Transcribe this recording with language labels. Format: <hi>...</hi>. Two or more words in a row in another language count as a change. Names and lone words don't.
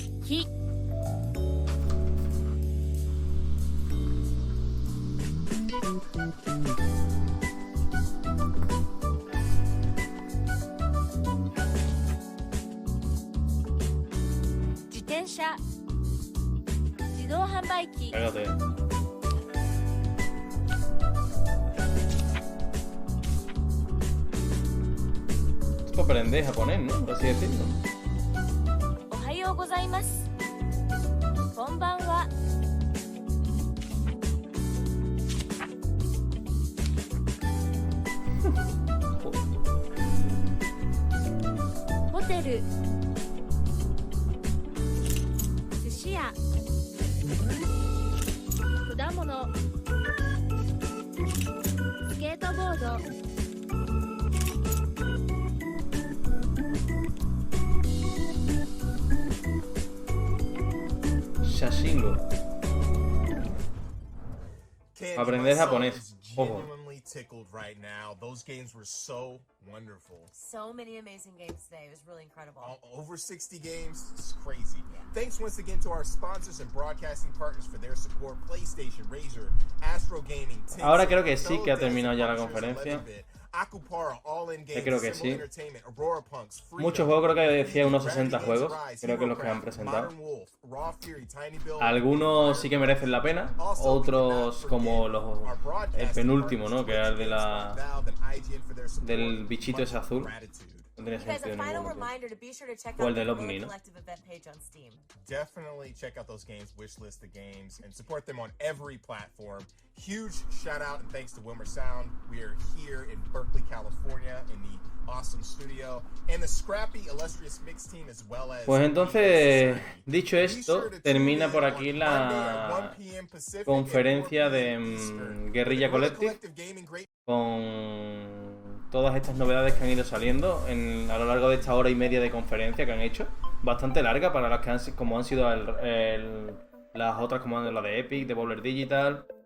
<ja>き 自転車 自動販売機</ja> <es>Cállate. Esto aprende japonés, ¿no? Por así decirlo.</es> <ja>おはようございます。こんばんは。ホテル。寿司屋。果物。スケートボード。 Shashingo.</ja> <en>Candy,</en> <es>Aprender</es> <en>my soul</en> <es>japonés.</es> <en>is</en> <es>Ojo.</es> <en>genuinely tickled right now. Those games were so wonderful. So many amazing games today. It was really incredible. Over 60 games. It's crazy. Thanks once again to our sponsors and broadcasting partners for their support. PlayStation, Razer, Astro Gaming.</en> <es>Ahora creo que sí que ha terminado ya la conferencia. Creo que sí. Muchos juegos, creo que decía unos 60 juegos. Creo que los que han presentado. Algunos sí que merecen la pena. Otros como el penúltimo, ¿no? Que era el de del bichito ese azul. No tenía sentido ninguno. O el del ovni, ¿no?</es> <en>Definitely check out those games, wishlist the games, and support them on every platform. Huge shout out and thanks to Wilmer Sound. We are here in Berkeley, California, in the awesome studio, and the scrappy, illustrious mix team as well as.</en> <es>Pues entonces, dicho esto, termina por aquí la conferencia de Guerrilla Collective con todas estas novedades que han ido saliendo a lo largo de esta hora y media de conferencia que han hecho. Bastante larga para las que como han sido las otras, como la de Epic, de Bowler Digital.</es>